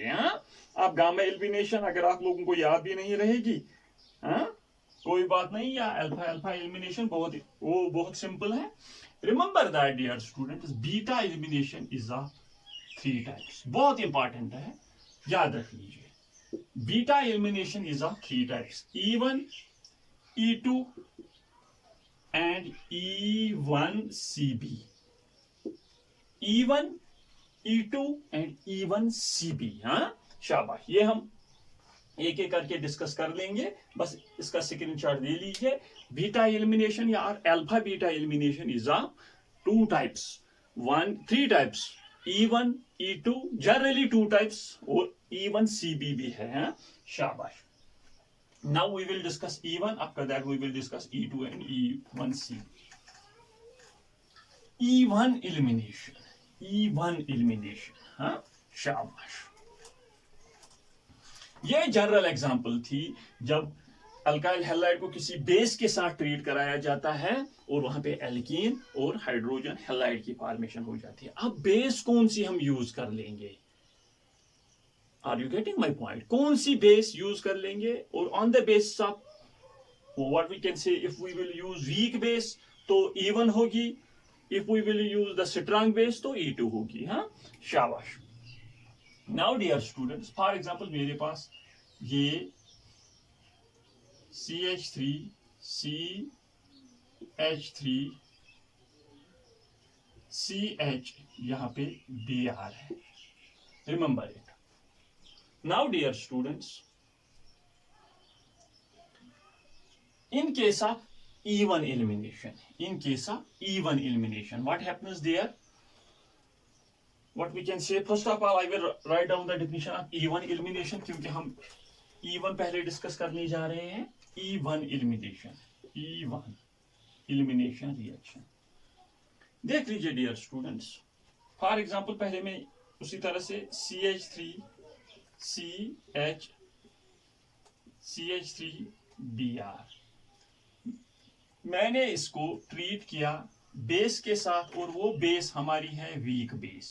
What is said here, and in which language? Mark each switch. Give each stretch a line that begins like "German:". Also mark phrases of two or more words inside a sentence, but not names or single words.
Hindi: हाँ, आप
English: gamma elimination
Hindi: अगर आप लोगों को याद भी नहीं रहेगी, हाँ कोई बात नहीं, या
English: alpha alpha elimination
Hindi: बहुत सिंपल है।
English: Remember that dear students, beta elimination is of 3 types.
Hindi: बहुत इंपॉर्टेंट है, याद रख लीजिए।
English: Beta elimination is of 3 types, E1, E2 and E1CB. E1, E2 and E1CB।
Hindi: हाँ शाबाश, ये हम एक एक करके डिस्कस कर लेंगे, बस इसका स्क्रीनशॉट दे लीजिए।
English: Beta elimination या alpha beta elimination is of 2 types, 3 types, E1, E2, generally 2 types,
Hindi: और E1CB भी है। हाँ शाबाश।
English: Now we will discuss E1. After that we will discuss E2 and E1CB. E1 elimination. E1 elimination.
Hindi: हाँ शाबाश। ये
English: general example
Hindi: थी जब
English: alkyl halide
Hindi: को किसी बेस के साथ ट्रीट कराया जाता है और वहां पे एल्कीन और
English: hydrogen halide
Hindi: की फॉर्मेशन हो जाती है। अब बेस कौन सी हम यूज कर लेंगे?
English: are you getting my point?
Hindi: कौन सी बेस यूज कर लेंगे?
English: और on the basis of what we can say, if we will use weak base
Hindi: तो E1 होगी,
English: if we will use the strong base
Hindi: तो E2 होगी। हाँ शाबाश।
English: now dear students, for example
Hindi: मेरे पास ये CH3 CH3 CH यहां पे Br है।
English: Remember it. Now dear students, in case of E1 elimination, what happens there? What we can say, first of all I will write down the definition of E1 elimination,
Hindi: क्योंकि हम E1 पहले डिस्कस करने जा रहे हैं।
English: E1 elimination reaction
Hindi: देख लीजिए
English: dear students. for example
Hindi: पहले मैं उसी तरह से CH3Br, मैंने इसको ट्रीट किया बेस के साथ, और वो बेस हमारी है
English: weak base.